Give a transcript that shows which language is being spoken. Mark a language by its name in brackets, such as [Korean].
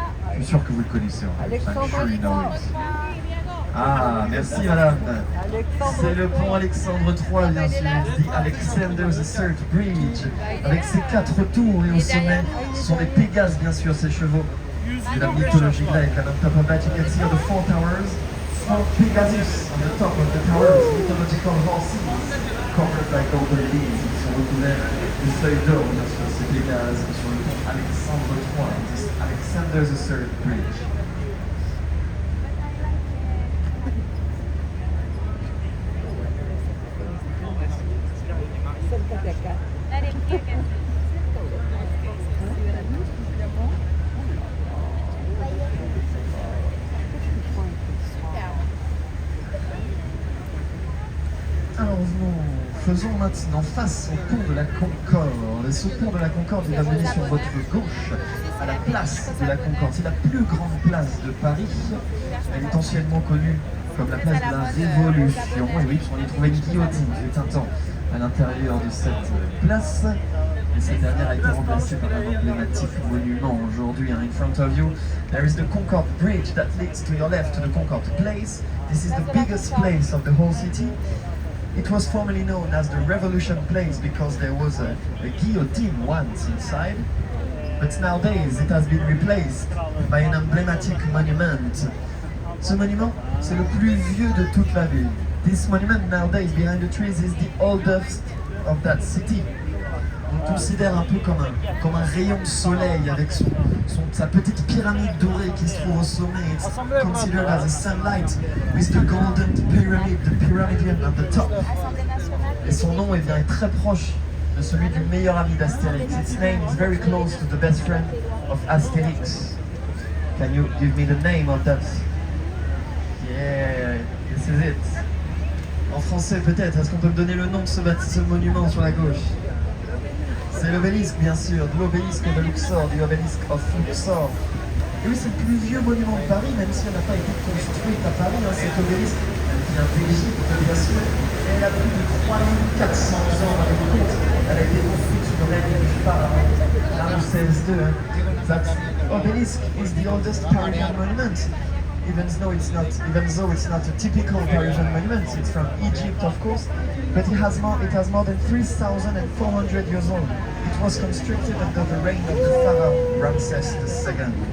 [French] Je suis sûr que vous le connaissez. Alexandre [English] I'm sure you know III. it. [French] Ah, merci madame. C'est le pont Alexandre III, bien sûr. [English] The Alexander's Third Bridge. [French] Avec ses 4 tours et au sommet, ce sont des Pégases, bien sûr, ces chevaux de la mythologie grecque. [English] And on top of that, you can see the 4 towers. 4 Pegasus on the top of the towers, mythological horses covered recycled buildings [French] qui sont recouverts de feuilles d'or bien sûr, c'est Pégase sur le pont Alexandre III, [English] this Alexander's III Bridge. [French] Alors faisons maintenant face au pont de la Concorde. Et ce pont de la Concorde, il va mener sur votre gauche à la place de la Concorde. C'est la plus grande place de Paris. Elle est anciennement connue comme la place de la Révolution. Et oui, on y trouvait une guillotine, fut un temps, à l'intérieur de cette place. Et cette dernière a été remplacée par un emblématique monument aujourd'hui. [English] In front of you, there is the Concorde Bridge that leads to your left to the Concorde Place. This is the biggest place of the whole city. It was formerly known as the Revolution Place because there was a guillotine once inside. But nowadays it has been replaced by an emblematic monument. [French] Ce monument, c'est le plus vieux de toute la ville. [English] This monument nowadays behind the trees is the oldest of that city. [French] On considère un peu comme un rayon de soleil avec sa petite pyramide dorée qui se trouve au sommet. [English] It's considered as a sunlight with the golden pyramid, the pyramidion at the top. [French] Et son nom est très proche de celui du meilleur ami d'Astérix. [English] Its name is very close to the best friend of Astérix. Can you give me the name of that? Yeah, this is it. [French] En français peut-être, est-ce qu'on peut me donner le nom de ce monument sur la gauche? C'est l'obélisque, bien sûr, de l'obélisque de Luxor, du obélisque [English] of Luxor. [French] Et oui, c'est le plus vieux monument de Paris, même si elle n'a pas été construite à Paris, hein, cet obélisque. Elle vient d'Égypte, bien sûr, et elle a plus de 3400 ans avec le compte. Elle a été construite sous le règne du pharaon Ramsès II. [English] That obelisk is the oldest Parisian monument. Even though it's not a typical Parisian monument, it's from Egypt, of course, but it has more than 3,400 years old. It was constructed under the reign of the pharaoh Ramsès II.